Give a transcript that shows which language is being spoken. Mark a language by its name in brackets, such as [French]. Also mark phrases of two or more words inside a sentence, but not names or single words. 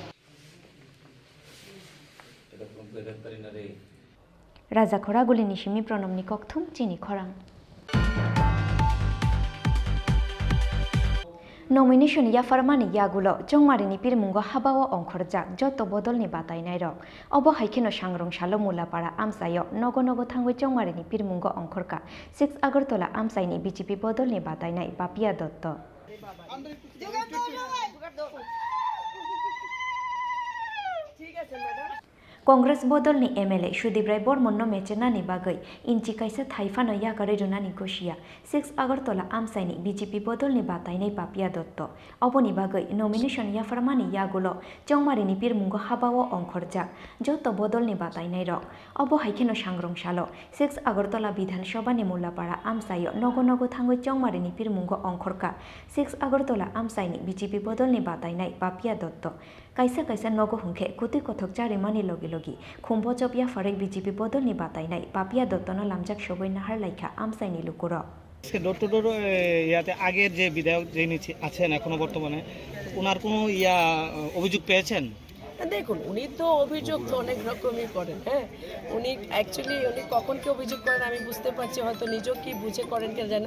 [Kok Borok] রাজা খরা গুলি নিশিমি প্রণম নিকথুম চিনি খরাং নমিনেশন ইয়াফারমানি ইয়াগুলো চংমারিনি পিরমুঙ্গ হাবাও অংখরজাক যত বদলনি বাতাইনাই রক অব হাইখেনো সাংরং সালো মুলাপাড়া আমসায় নগ নগ থাঙ্গই চংমারিনি পিরমুঙ্গ অংখরকা 6 আগরতলা আমসাইনি বিজেপি বদলনি বাতাইনাই বাপিয়া দত্ত। কংগ্রেস বদলনি এমএলএ সুদীপ রায় বর্মন মেচেনানি বাগৈ ইঞ্চি কাইসা থাইফানো ইয়াগারে রুনানি গসিয়া 6 আগরতলা আমসাইনি বিজেপি বদলনি বাতাইনাই পাপিয়া দত্ত অবনি বাগৈ নমিনেশন ইয়াফারমানি ইয়াগুলো চংমারিনি পিরমুঙ্গ হাবাও অংখরজাক যত বদলনি বাতাইনাই রক অব হাইখেনো সাংরং সালো 6 আগরতলা বিধানসভানি মুল্লাপাড়া আমসায় নগ নগ থাঙ্গই চংমারিনি পিরমুঙ্গ অংখরকা 6 আগরতলা আমসাইনি বিজেপি বদলনি বাতাইনাই পাপিয়া দত্ত কাইসা কাইসা নগ হুংখে কুতি কথক চারিমানি লগে লগে খুম্ভজব ইয়াফারেক বিজেপি বদলনি বাতাইনাই পাপিয়া দত্তন লামজাক সবই নাহার লাইখা আমসাইনি লুকুর। [English] door to door [Bangla] ইয়াতে আগের যে বিধায়ক যিনি আছেন এখনো বর্তমানে ওনার কোনো অভিযোগ পেয়েছেন? দেখুন, উনি তো অভিযোগ তো অনেক রকমই করেন। হ্যাঁ, উনি কখন কি অভিযোগ করেন আমি বুঝতে পারছি, হয়তো নিজেও কি বুঝে করেন কেন জানেন।